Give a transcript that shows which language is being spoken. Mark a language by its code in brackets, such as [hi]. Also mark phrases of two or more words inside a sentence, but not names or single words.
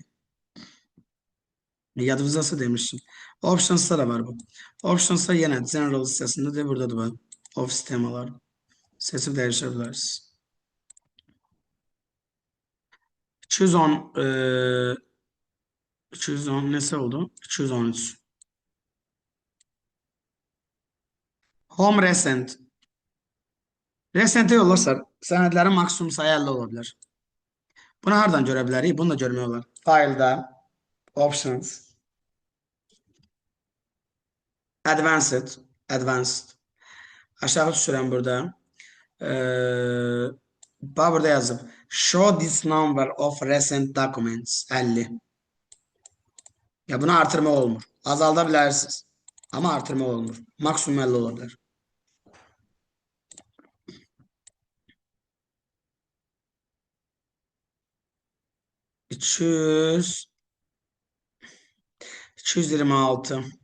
[az] Yadınızdasa demişim. Options'da da var bu. Options'da yenə general hissəsində de burada da var. Ofis temalar. Seçib dəyişə bilərsiniz. 210 210 nesə oldu? 213. [en] Home recent. [az] Recent'e yollarsa sənədlərin maksimum sayı 50 ola bilər. Bunu hardan görə bilərik? Bunu da görmək olar. File'da Options Advanced. Aşağı düşürəm burada. Bax burada yazıb. [en] Show this number of recent documents 50. [az] Ya bunu artırma olmur. Azalda bilərsiniz. Amma artırma olmur. Maksimum 50 ola bilər. 226.